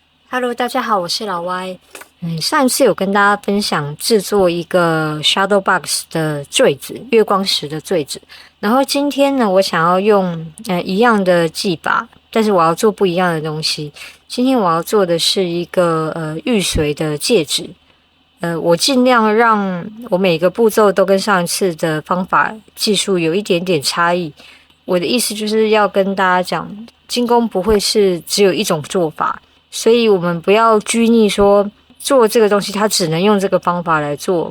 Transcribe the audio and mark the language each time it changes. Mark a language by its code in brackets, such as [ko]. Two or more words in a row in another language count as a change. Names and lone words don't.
[zh] Hello， 大家好，我是老歪。上一次有跟大家分享制作一個 [en] Shadow Box [zh] 的墜子，月光石的墜子。然後今天呢，我想要用一樣的技法，但是我要做不一樣的東西。今天我要做的是一個玉髓的戒指。我盡量讓我每個步驟都跟上一次的方法技術有一點點差異。我的意思就是要跟大家講，金工不會是只有一種做法。所以我們不要拘泥說做這個東西，它只能用這個方法來做。